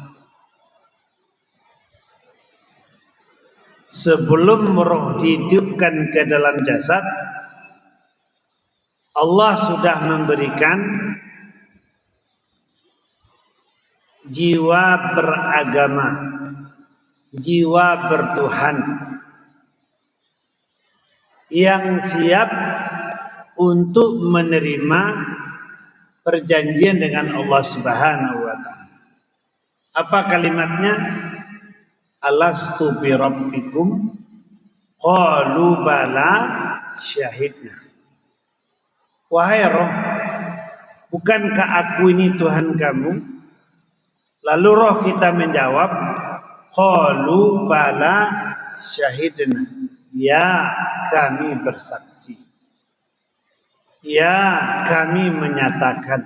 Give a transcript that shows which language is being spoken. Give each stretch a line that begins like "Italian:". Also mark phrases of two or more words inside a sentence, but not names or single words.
Indonesian: Sebelum roh dihidupkan ke dalam jasad, Allah sudah memberikan jiwa beragama, jiwa bertuhan, yang siap untuk menerima perjanjian dengan Allah
Arabic: سبحانه وتعالى.
Indonesian: Apa kalimatnya?
Arabic: ألست بربكم قالوا بلى شهدنا.
Indonesian: Wahai roh, bukankah aku ini Tuhan kamu? Lalu roh kita menjawab,
Arabic: قالوا بلى شهدنا.
Indonesian: Ya, kami bersaksi. Ya, kami menyatakan.